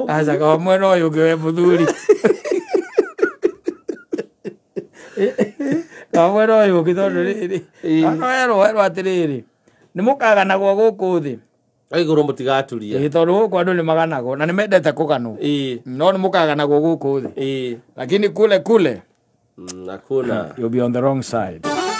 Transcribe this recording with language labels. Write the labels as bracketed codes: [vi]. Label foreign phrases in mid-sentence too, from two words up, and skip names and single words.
[ki] Asa kwa mwena uyu ngiwe buthuri. Kwa mwena uyu githondu riri. Ano ero atiriri. Ni mukaganagwo guku thi. Iguru mutigaturia. Tondu guku andu ni maganagwo na ni mendete kuganwo. No ni mukaganagwo guku thi. [sw] Lakini kule. Hakuna. [en] You'll be on the wrong side.